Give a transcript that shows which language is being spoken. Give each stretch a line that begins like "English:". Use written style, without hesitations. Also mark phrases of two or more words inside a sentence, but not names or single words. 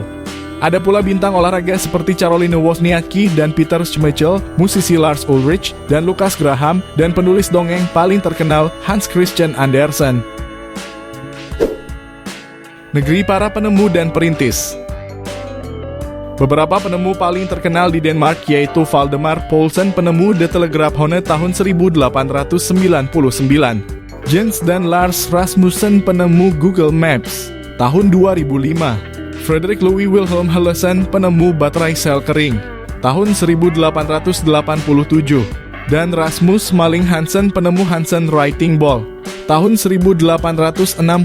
Indonesian: Ada pula bintang olahraga seperti Caroline Wozniacki dan Peter Schmeichel, musisi Lars Ulrich, dan Lucas Graham, dan penulis dongeng paling terkenal Hans Christian Andersen. Negeri para penemu dan perintis. Beberapa penemu paling terkenal di Denmark yaitu Valdemar Poulsen, penemu The Telegrafhone tahun 1899, Jens dan Lars Rasmussen, penemu Google Maps tahun 2005, Frederick Louis Wilhelm Hellesen, penemu baterai sel kering, tahun 1887, dan Rasmus Malling Hansen, penemu Hansen Writing Ball, tahun 1865.